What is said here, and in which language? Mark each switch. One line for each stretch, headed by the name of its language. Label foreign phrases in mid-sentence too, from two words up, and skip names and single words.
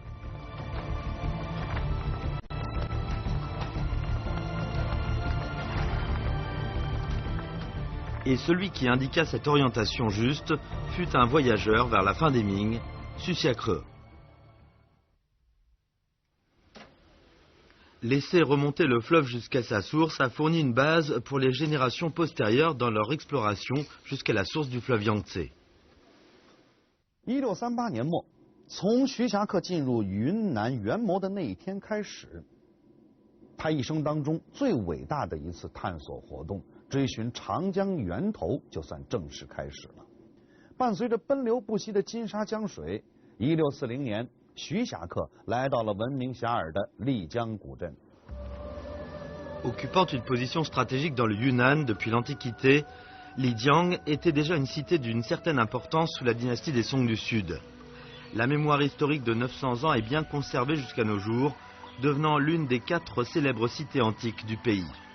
French: Et celui qui indiqua cette orientation juste fut un voyageur vers la fin des Ming, Susiakreu. Laisser remonter le fleuve jusqu'à sa source a fourni une base pour les générations postérieures dans leur exploration jusqu'à la source du fleuve Yangtze.
Chinese: 1638年末，从徐霞客进入云南元谋的那一天开始，他一生当中最伟大的一次探索活动。追寻长江源头就算正式开始了。伴随着奔流不息的金沙江水，1640年，徐霞客来到了闻名遐迩的丽江古镇。
French: Occupant une position stratégique dans le Yunnan depuis l'Antiquité, Lijiang était déjà une cité d'une certaine importance sous la dynastie des Song du Sud. La mémoire historique de 900 ans est bien conservée jusqu'à nos jours, devenant l'une des 4 célèbres cités antiques du pays.